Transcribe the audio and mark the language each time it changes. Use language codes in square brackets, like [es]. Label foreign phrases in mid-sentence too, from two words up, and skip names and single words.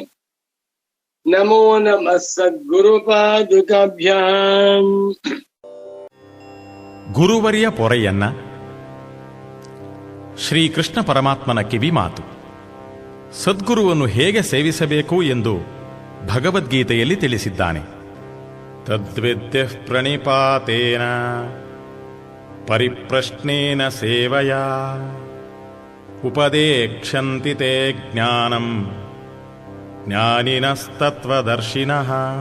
[sa] ನಮೋ ನಮಃ ಸದ್ಗುರುಪಾದುಕಾಭ್ಯಾಂ. [kn] ಗುರುವರಿಯ ಪೊರೆಯನ್ನ ಶ್ರೀಕೃಷ್ಣ ಪರಮಾತ್ಮನ ಕಿವಿ ಮಾತು. ಸದ್ಗುರುವನ್ನು ಹೇಗೆ ಸೇವಿಸಬೇಕು ಎಂದು ಭಗವದ್ಗೀತೆಯಲ್ಲಿ ತಿಳಿಸಿದ್ದಾನೆ. [sa] ತದ್ವಿದ್ಯ ಪ್ರಣಿಪಾತೇನ ಪರಿಪ್ರಶ್ನೇನ ಸೇವಯಾ ಉಪದೇಕ್ಷಂತಿ ತೇ ಜ್ಞಾನಂ ಜ್ಞಾನಿನಸ್ತತ್ವದರ್ಶಿನಃ.